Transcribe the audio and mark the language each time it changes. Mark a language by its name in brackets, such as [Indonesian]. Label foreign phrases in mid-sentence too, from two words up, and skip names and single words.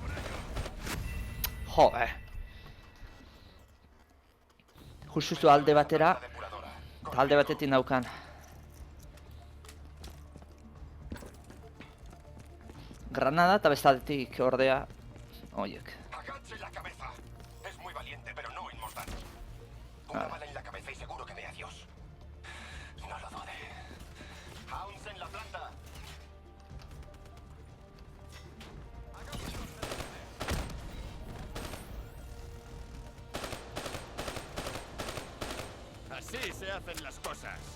[Basque] Jo, Justu alde batera, eta alde batetik naukan. Granada eta bestaldetik ordea, oiek. [Spanish] Agache la cabeza. Es muy valiente, pero no inmortal. Una bala en la cabeza y seguro que ve a Dios. No lo dude. Hounds en la planta. Así se hacen las cosas.